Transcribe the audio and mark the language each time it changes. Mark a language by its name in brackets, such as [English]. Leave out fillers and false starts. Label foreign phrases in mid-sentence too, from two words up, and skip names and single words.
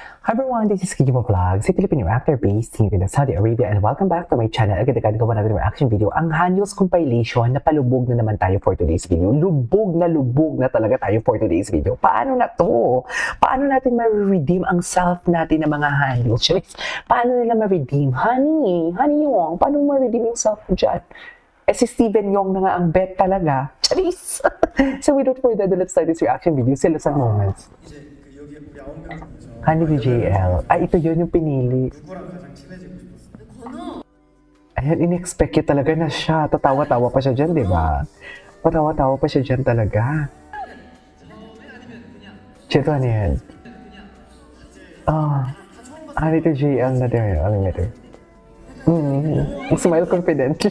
[English] Hi everyone, this is Kikimo Vlog, si Filipino actor based here in Saudi Arabia, and welcome back to my channel. [Filipino] Agad-agad gawa natin reaction video, ang Hanyos compilation. Napalubog na naman tayo [English] for today's video. [Filipino] Lubog na talaga tayo [English] for today's video. [Filipino] Paano na to? Paano natin ma-redeem ang self natin ng mga Hanyos? Paano nila ma-redeem? Honey Yong, paano ma-redeem yung self mo dyan? Eh si Steven Yong na nga ang bet talaga. Charis! [English] So without further ado, let's start this reaction video. [Filipino] Selos ang moments. [Korean] 이제 그 여기 우리 9명 중에서 [Filipino] Honey VJL. Ay, ito yun yung pinili. [Korean] 누구랑 가장 친해지고 싶었어? [Filipino] Ayan, in-expect yun talaga na siya. Tatawa-tawa pa siya dyan, di ba? Patawa-tawa pa siya dyan talaga. Chito, ano yan? Honey to JL na din. Ano nga ito? [English] Smile confidently.